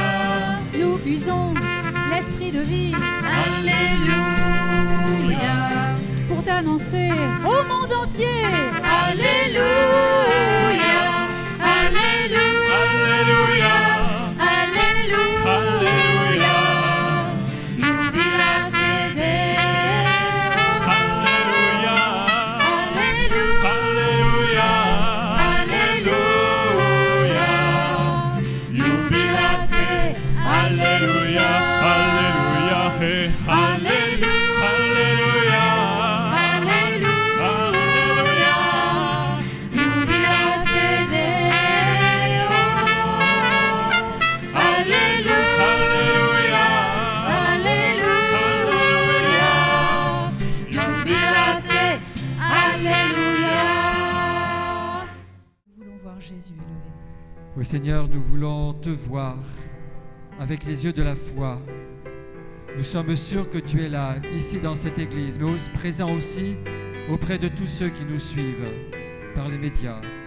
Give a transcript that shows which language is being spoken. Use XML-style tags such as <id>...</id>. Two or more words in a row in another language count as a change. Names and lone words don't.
<fr>nous puisons l'esprit de vie Alléluia. pour t'annoncer au monde entier. Alléluia. Alléluia. Alléluia. Alléluia.</fr> <la>Jubilate Deo.</la> <fr>Alléluia. Alléluia. Alléluia. Jubilate. Alléluia. Alléluia. Hey. Alléluia. Alléluia. Alléluia.</fr> <la>Jubilate Deo.</la> <fr>Alléluia. Alléluia. Jubilate. Alléluia. Nous voulons voir Jésus élevé. Oui Seigneur, nous voulons te voir avec les yeux de la foi. Nous sommes sûrs que tu es là, ici dans cette église, mais présent aussi auprès de tous ceux qui nous suivent par les médias.</fr>